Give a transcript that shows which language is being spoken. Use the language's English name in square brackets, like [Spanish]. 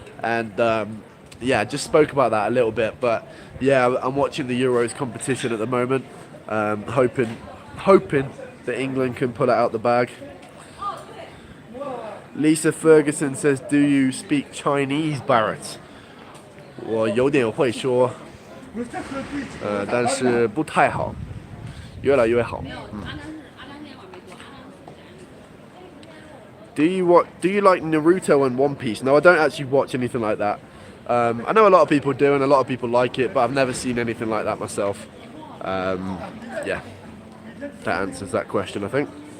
[English] And yeah, just spoke about that a little bit. But yeah, I'm watching the Euros competition at the moment. Hoping that England can pull it out the bag. Lisa Ferguson says, do you speak Chinese, Barrett? [Chinese] 我有点会说，但是不太好，越来越好。 [English] Do you like Naruto and One Piece? No, I don't actually watch anything like that. I know a lot of people do, and a lot of people like it, but I've never seen anything like that myself. Yeah, that answers that question, I think.